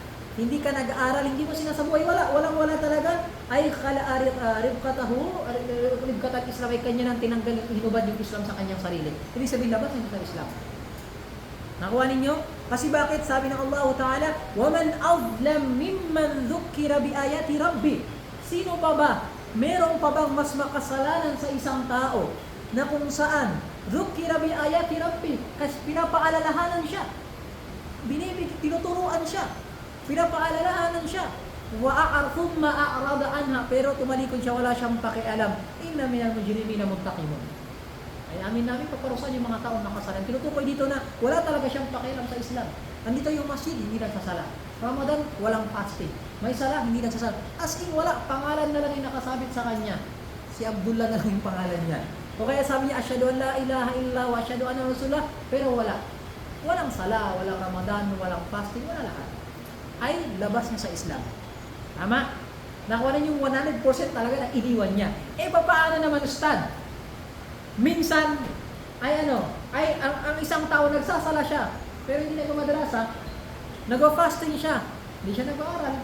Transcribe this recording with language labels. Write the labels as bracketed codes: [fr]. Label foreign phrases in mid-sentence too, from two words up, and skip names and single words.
[tl] Hindi ka nag-aaral, hindi mo sinasabuhay, walang talaga, ay [ar] ربقة الإسلام, [tl] ay kanya nang tinanggal, hinubad yung Islam sa kanyang sarili. Ibig sabihin, labas hindi sa Islam. Nakuha ninyo? Kasi bakit? Sabi ng [ar] الله تعالى, وَمَنْ أَظْلَمْ مِمَّنْ ذُكِّرَ بِآيَاتِ رَبِّهِ. [tl] Sino pa ba? Meron pa bang mas makasalanan sa isang tao na kung saan [ar] ذُكِّرَ بِآيَاتِ رَبِّهِ, [tl] kasi pinapaalalahanan siya, tinuturuan siya, pinapaalalahanan siya, [ar] ثُمَّ أَعْرَضَ عَنْهَا, [tl] pero tumalikod siya, wala siyang pakialam. [ar] إِنَّ مِنَ الْمُجْرِمِينَ مُنْتَقِمُونَ. [tl] Ay amin namin paparusahan yung mga taong nakasalan. Tinutukoy dito na wala talaga siyang pakialam sa Islam. Andito yung masjid, hindi nagsasala. Ramadan, walang fasting. May sala, hindi nagsasala. [en] As in, [tl] wala. Pangalan na lang yung nakasabit sa kanya. Si Abdullah na lang yung pangalan niya. O kaya sabi niya, [ar] أشهد أن لا إله إلا وأشهد أن رسول الله, [tl] pero wala. Walang sala, walang Ramadan, walang fasting, wala lahat. Ay labas niya sa Islam. Tama? Nakuha na yung 100% talaga na iniwan niya. Eh, paano naman, Ustad? Minsan, ang isang tao nagsasala siya, pero hindi nagmadrasa, nag-fasting siya, hindi siya nag-aaral.